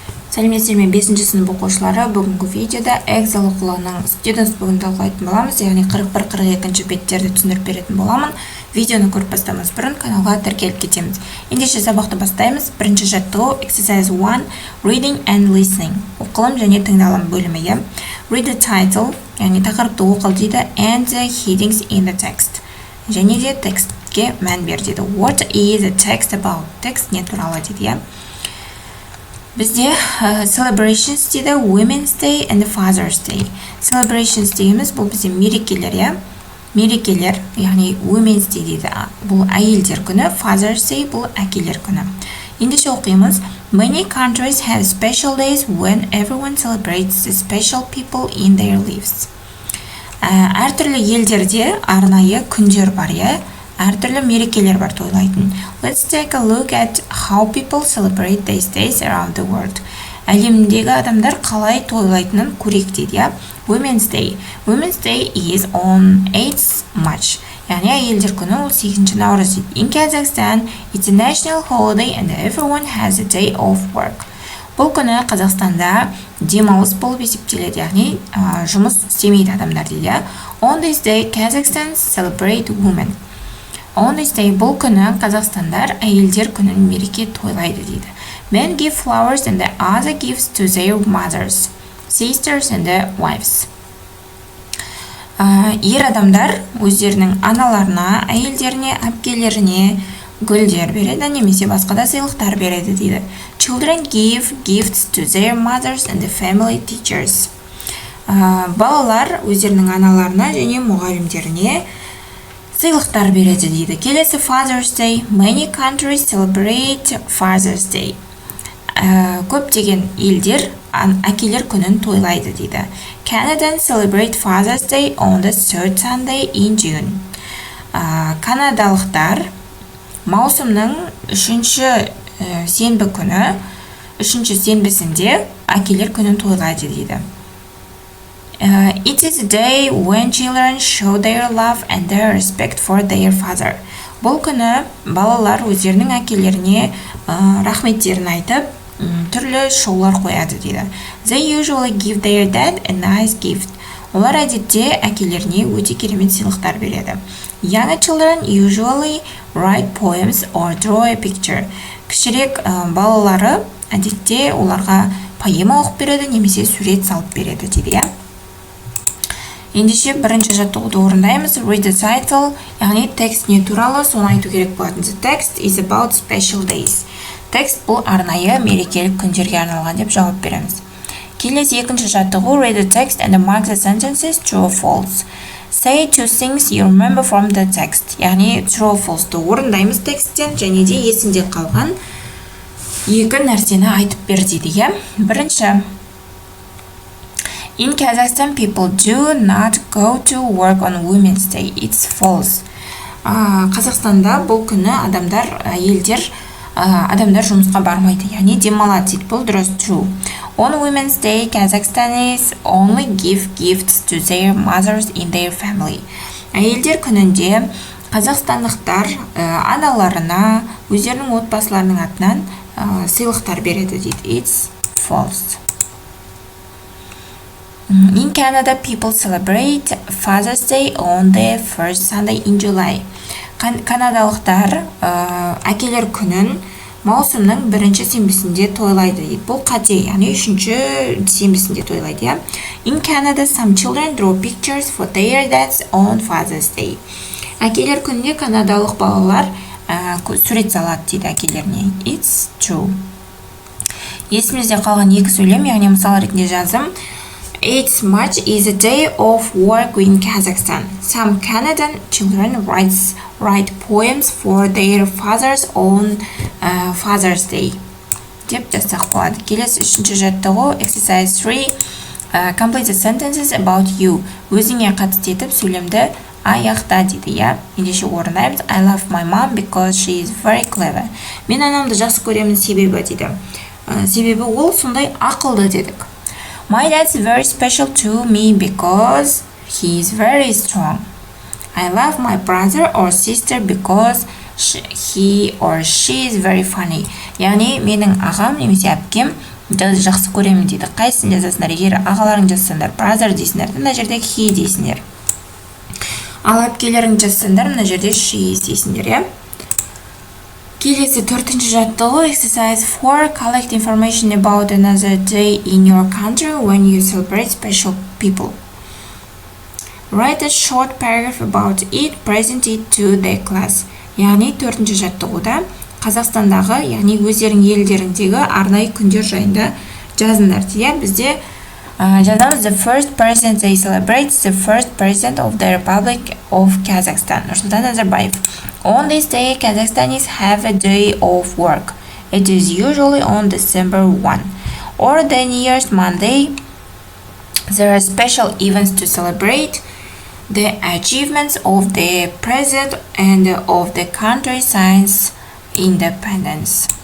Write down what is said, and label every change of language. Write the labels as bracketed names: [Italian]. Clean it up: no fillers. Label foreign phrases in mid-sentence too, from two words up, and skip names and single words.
[Kazakh] Сәлеметсіздер ме 5-ші сынып оқушылары, бүгінгі видеода Excel оқулығының Students бүгін талқылайтын боламыз, яғни 41-42 беттерді түсіндіріп беретін боламын. Видеоны көріп бастамас бұрын каналға тіркеліп кетеміз. Ендеше сабақты бастаймыз. Бірінші жаттығу [English] Exercise 1 Reading and Listening. [Kazakh] Оқылым және тыңдалым бөлімі. [English] Read the title, [Kazakh] яғни тақырыпты оқыл дейді, [English] and the headings in the text. [Kazakh] Және де текстке мән бер дейді. [English] What is the text about? [Kazakh] Текст не туралы дейді. Бізде celebrations дейді, [English] Women's Day and Father's Day. [Kazakh] Celebrations дегеніміз бұл бізде мерекелер, мерекелер, яғни Women's Day дейді, бұл әйелдер күні, Father's Day бұл әкелер күні. Ендеше оқимыз. [English] Many countries have special days when everyone celebrates the special people in their lives. [Kazakh] Әртүрлі елдерде арнайы күндер бар, әртүрлі мерекелер бар тойлайтын. [English] Let's take a look at how people celebrate these days around the world. [Kazakh] Әлемдегі адамдар қалай тойлайтынын көрейік дейді. [English] Women's Day. Women's Day is on 8th March. [Kazakh] Яғни әйелдер күні ол 8 наурыз дейді. [English] In Kazakhstan, it's a national holiday and everyone has a day of work. [Kazakh] Бұл күні Қазақстанда демалыс болып есептеледі, яғни жұмыс істемейді адамдар дейді. [English] On this day, Kazakhstan celebrate women. On this day, [Kazakh] бұл күні Қазақстандар әйелдер күнін мереке тойлайды дейді. [English] Men give flowers and the other gifts to their mothers, sisters and the wives. [Kazakh] Ер адамдар өздерінің аналарына, әйелдеріне, әпкелеріне гүлдер береді, немесе басқа да сыйлықтар береді дейді. [English] Children give gifts to their mothers and the family teachers. [Kazakh] Балалар өздерінің аналарына және мұғалімдеріне сыйлықтар береді дейді. Келесі Father's Day. [English] Many countries celebrate Father's Day. [Kazakh] Көптеген елдер әкелер күнін тойлайды дейді. [English] Canadians celebrate Father's Day on the third Sunday in June. [Kazakh] Канадалықтар маусымның үшінші сенбі күні, үшінші сенбісінде әкелер күнін тойлайды дейді. [English] It is a day when children show their love and their respect for their father. [Kazakh] Бұл күні балалар өздерінің әкелеріне рахметтерін айтып, түрлі шоулар қояды дейді. [English] They usually give their dad a nice gift. [Kazakh] Олар әдетте әкелеріне өте керемет сыйлықтар береді. [English] Young children usually write poems or draw a picture. [Kazakh] Кішірек балалары әдетте оларға поэма оқып береді, немесе сурет салып береді дейді. Ендеше бірінші жаттығуды орындаймыз. [English] Read the title, [Kazakh] яғни текст не туралы, соны айту керек болатын. [English] The text is about special days. [Kazakh] Текст бұл арнайы мерекелік күндерге арналған деп жауап береміз. Келесі екінші жаттығу. [English] Read the text and mark the sentences true or false. Say two things you remember from the text. [Kazakh] Яғни [English] true or false- [Kazakh] ды орындаймыз тексттен, және де есінде қалған екі нәрсені айтып бер дейді. Бірінші. [English] In Kazakhstan, people do not go to work on Women's Day. It's false. [Kazakh] Қазақстанда бұл күні адамдар жұмысқа бармайды, яғни демалады дейді. Бұл дұрыс, true. [English] On Women's Day, Kazakhstanis only give gifts to their mothers in their family. [Kazakh] Әйелдер күнінде қазақстандықтар аналарына, өздерінің отбасыларының атынан сыйлықтар береді дейді. [English] It's false. In Canada, people celebrate Father's Day on the first Sunday in July. [Kazakh] Канадалықтар әкелер күнін маусымның бірінші сенбісінде тойлайды. Бұл қате, яғни үшінші сенбісінде тойлайды. [English] In Canada, some children draw pictures for their dads on Father's Day. [Kazakh] Әкелер күнінде канадалық балалар сурет салады дейді әкелеріне. [English] It's true. [Kazakh] Есімізде қалған екі сөйлем, яғни мысал ретінде жазым. [English] 8th March is a day of work in Kazakhstan. Some Canadian children write poems for their fathers on Father's Day. [Kazakh] Деп жазсақ болады. Келесі үшінші жаттығу Exercise 3. [English] Complete the sentences about you. [Kazakh] Өзіңе қатысты етіп сөйлемді аяқта дейді. Ендеше орындаймыз. [English] I love my mom because she is very clever. [Kazakh] Мен анамды жақсы көремін себебі дейді. Себебі ол сондай ақылды дедік. [English] My dad's very special to me because he is very strong. I love my brother or sister because he or she is very funny. [Kazakh] Яғни менің ағам немесе әпкем жақсы көремін дейді. Қайсысын жазасыңдар? Егер ағаларың жазсаңдар, brother дейсіңдер, мына жерде he дейсіңдер. Ал әпкелерің жазсаңдар, мына жерде she дейсіңдер, иә? Келесі 4-ші жаттығу, exercise 4, [English] collect information about another day in your country when you celebrate special people. Write a short paragraph about it, present it to the class. [Kazakh] Яғни 4-ші жаттығуда Қазақстандағы, яғни өздерің елдеріңдегі арнайы күндер жайында жазыңдар дейді. Бізде жазамыз [English] the first president they celebrate the first president of the Republic of Kazakhstan. Нұрсұлтан Назарбаев. On this day, Kazakhstanis have a day of work. It is usually on December 1. Or the New Year's Monday, there are special events to celebrate the achievements of the president and of the country since independence.